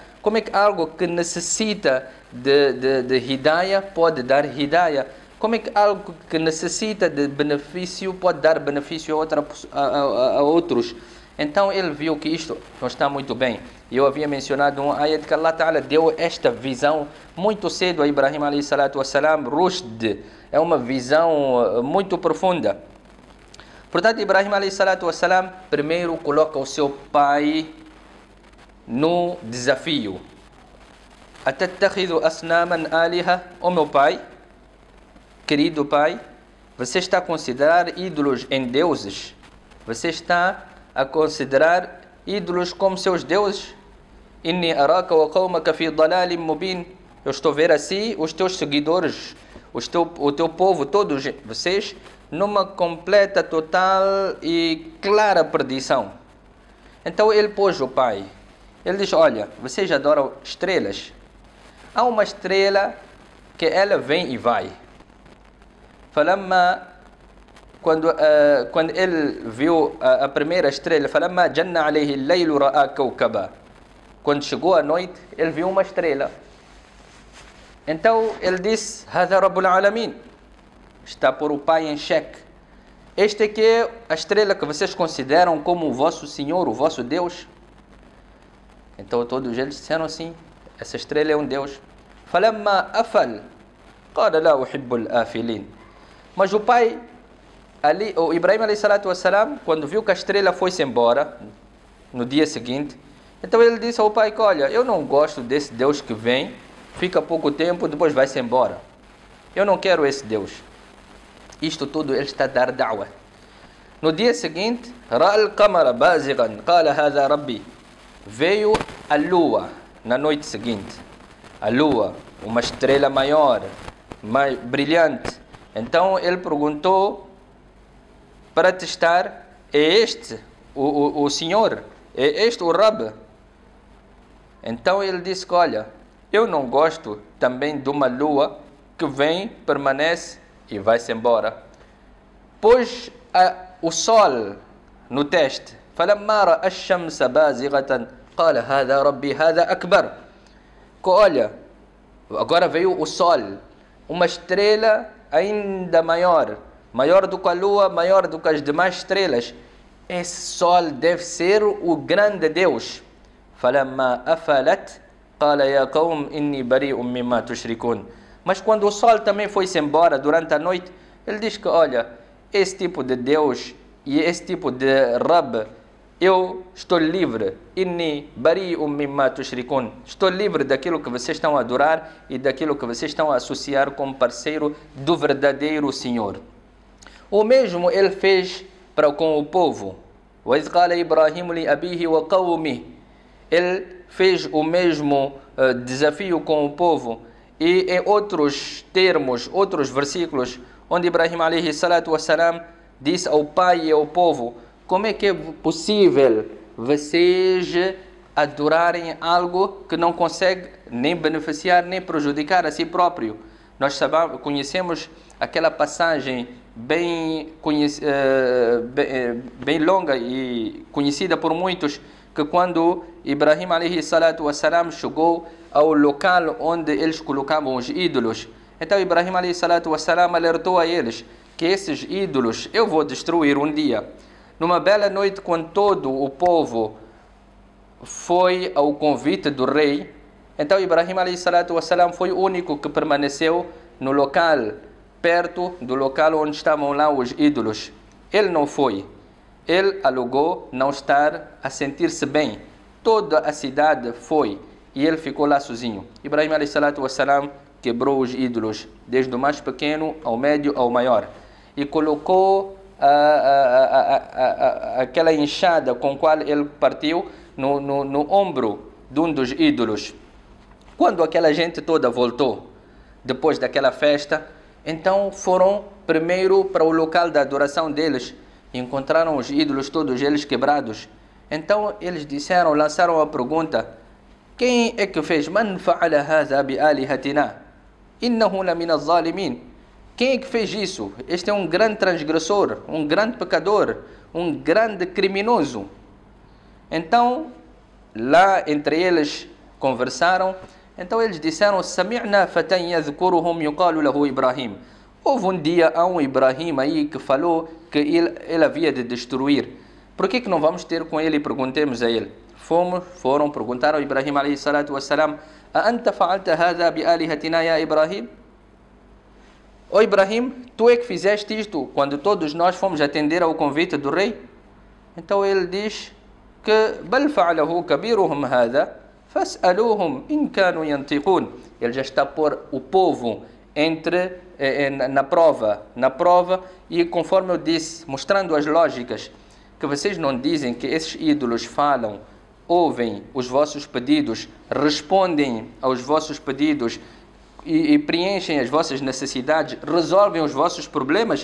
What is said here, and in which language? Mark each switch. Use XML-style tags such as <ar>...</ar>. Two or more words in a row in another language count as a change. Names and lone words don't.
<pt>Como é que algo que necessita de hidayah pode dar hidayah? Como é que algo que necessita de benefício pode dar benefício a outros? Então ele viu que isto não está muito bem. Eu havia mencionado um ayat que</pt> <ar>الله تعالى</ar> <pt>deu esta visão muito cedo a Ibrahim</pt> <ar>عليه الصلاة والسلام.</ar> <pt>Rushd é uma visão muito profunda. Portanto, Ibrahim</pt> <ar>عليه الصلاة والسلام</ar> <pt>primeiro coloca o seu pai no desafio.</pt> <ar>أتتخذ أصناما آلهة,</ar> <pt>o meu pai, querido pai, você está a considerar ídolos em deuses? Você está a considerar ídolos como seus deuses?</pt> <ar>إني أراك وقومك في ضلال مبين.</ar> <pt>Eu estou a ver assim os teus seguidores, o teu povo, todos vocês, numa completa, total e clara perdição. Então ele pôs o pai. Ele diz: olha, vocês adoram estrelas. Há uma estrela que ela vem e vai. Falamma, quando ele viu a primeira estrela,</pt> <ar>فلما جن عليه الليل رأى كوكبا.</ar> <pt>Quando chegou a noite, ele viu uma estrela. Então ele disse:</pt> <ar>هذا رب العالمين.</ar> <pt>Está por o pai em xeque. Este aqui é a estrela que vocês consideram como o vosso Senhor, o vosso Deus. Então todos eles disseram assim: essa estrela é um Deus.</pt> <ar>فلما أفل قال لا أحب الآفلين.</ar> <pt>Mas o pai, ali, o Ibrahim</pt> <ar>عليه الصلاة والسلام,</ar> <pt>quando viu que a estrela foi-se embora, no dia seguinte, então ele disse ao pai: olha, eu não gosto desse Deus que vem, fica pouco tempo, depois vai-se embora. Eu não quero esse Deus. Isto tudo ele está a dar da'wah. No dia seguinte,</pt> <ar>رأى القمر بازغا قال هذا ربي.</ar> <pt>Veio a lua na noite seguinte. a lua, uma estrela maior, mais brilhante. Então ele perguntou para testar: é este o Senhor? É este o Rab? Então ele disse que, olha, eu não gosto também de uma lua que vem, permanece e vai-se embora. Pôs o sol no teste.</pt> <ar>فَلَمَّا رَأَى الشَّمْسَ بَازِغَةً قَالَ هَذَا رَبِّي هَذَا أَكْبَرُ.</ar> <pt>Olha, agora veio o sol, uma estrela ainda maior do que a lua, maior do que as demais estrelas. Esse sol deve ser o grande Deus.</pt> <ar>فَلَمَّا أَفَلَتْ قَالَ يَا قَوْمِ إِنِّي بَرِيءٌ مِّمَّا تُشْرِكُونَ.</ar> <pt>Mas quando o sol também foi-se embora durante a noite, ele diz que, olha, esse tipo de Deus e esse tipo de Rab, eu estou livre.</pt> <ar>إني بريء مما تشركون.</ar> <pt>Estou livre daquilo que vocês estão a adorar e daquilo que vocês estão a associar como parceiro do verdadeiro Senhor. O mesmo ele fez com o povo.</pt> <ar>وَإِذْ قَالَ إِبْرَاهِيمُ لِأَبِيهِ وَقَوْمِهِ.</ar> <pt>Ele fez o mesmo desafio com o povo. E em outros termos, outros versículos, onde Ibrahim</pt> <ar>عليه الصلاة والسلام</ar> <pt>disse ao pai e ao povo: como é que é possível vocês adorarem algo que não consegue nem beneficiar nem prejudicar a si próprio? Nós conhecemos aquela passagem bem longa e conhecida por muitos, que quando Ibrahim</pt> <ar>عليه الصلاة والسلام</ar> <pt>chegou ao local onde eles colocavam os ídolos, então Ibrahim</pt> <ar>عليه الصلاة والسلام</ar> <pt>alertou a eles que esses ídolos eu vou destruir um dia. Numa bela noite, quando todo o povo foi ao convite do rei, então Ibrahim</pt> <ar>عليه الصلاة والسلام</ar> <pt>foi o único que permaneceu no local, perto do local onde estavam lá os ídolos. Ele não foi. Ele alegou não estar a sentir-se bem. Toda a cidade foi e ele ficou lá sozinho. Ibrahim</pt> <ar>عليه الصلاة والسلام</ar> <pt>quebrou os ídolos, desde o mais pequeno ao médio ao maior, e colocou aquela enxada com a qual ele partiu no ombro de um dos ídolos. Quando aquela gente toda voltou, depois daquela festa, então foram primeiro para o local da adoração deles, encontraram os ídolos todos eles quebrados. Então eles lançaram a pergunta: quem é que fez?</pt> <ar>من فعل هذا بآلهتنا إنه لمن الظالمين.</ar> <pt>Quem é que fez isso? Este é um grande transgressor, um grande pecador, um grande criminoso. Então, lá entre eles conversaram. Então eles disseram:</pt> <ar>سمعنا فتى يذكرهم يقال له إبراهيم.</ar> <pt>Houve um dia um Ibrahim aí que falou que ele havia de destruir. Por que não vamos ter com ele e perguntemos a ele? Foram perguntar ao</pt> <ar>إبراهيم عليه الصلاة والسلام أأنت فعلت هذا بآلهتنا يا إبراهيم?</ar> <pt>Ó Ibrahim, tu é que fizeste isto quando todos nós fomos atender ao convite do rei? Então ele diz que</pt> <ar>بل فعله كبيرهم هذا فاسألوهم إن كانوا ينطقون.</ar> <pt>Ele já está a pôr o povo na prova, e conforme eu disse, mostrando as lógicas, que vocês não dizem que esses ídolos falam, ouvem os vossos pedidos, respondem aos vossos pedidos e preenchem as vossas necessidades, resolvem os vossos problemas.</pt>